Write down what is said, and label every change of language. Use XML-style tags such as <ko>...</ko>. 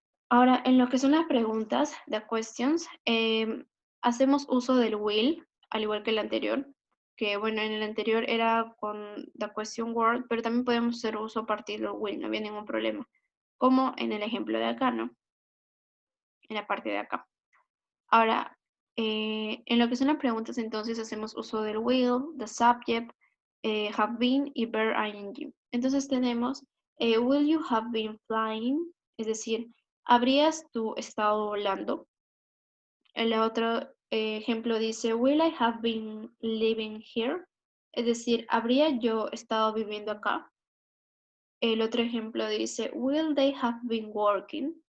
<es>Ahora, en lo que son las preguntas, the questions, hacemos uso del will, al igual que el anterior, que bueno, en el anterior era con the question word, pero también podemos hacer uso a partir del will, no había ningún problema, como en el ejemplo de acá, ¿no? En la parte de acá. Ahora, en lo que son las preguntas, entonces hacemos uso del will, the subject, have been y verb ing. Entonces tenemos,</es> <en>will you have been flying?</en> <es>Es decir, ¿habrías tú estado volando? El otro ejemplo dice,</es> <en>will I have been living here?</en> <es>Es decir, ¿habría yo estado viviendo acá? El otro ejemplo dice,</es> <en>will they have been working?</en>